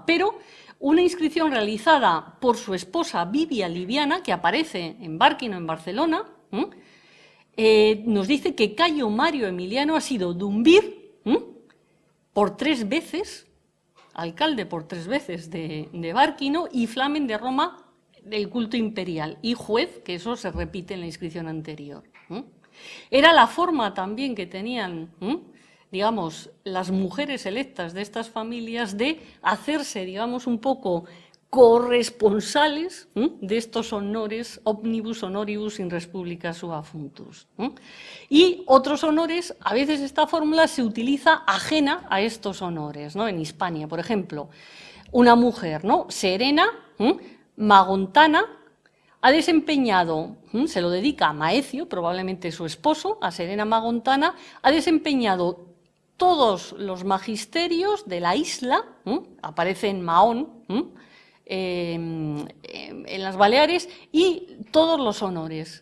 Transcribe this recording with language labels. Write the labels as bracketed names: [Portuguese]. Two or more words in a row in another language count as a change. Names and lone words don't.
[Spanish] Pero una inscripción realizada por su esposa Vivia Liviana, que aparece en Bárquino, en Barcelona, nos dice que Cayo Mario Emiliano ha sido dumbir por 3 veces, alcalde por 3 veces de Bárquino, y flamen de Roma del culto imperial, y juez, que eso se repite en la inscripción anterior. Era la forma también que tenían, digamos, las mujeres electas de estas familias de hacerse, digamos, un poco corresponsales de estos honores, [Latin] omnibus honoribus in respublica sua functus. [Spanish] Y otros honores, a veces esta fórmula se utiliza ajena a estos honores, ¿no? En Hispania, por ejemplo, una mujer, ¿no?, Serena Magontana, ha desempeñado, se lo dedica a Maecio, probablemente su esposo, a Serena Magontana, ha desempeñado todos los magisterios de la isla, aparece en Mahón, en las Baleares, y todos los honores.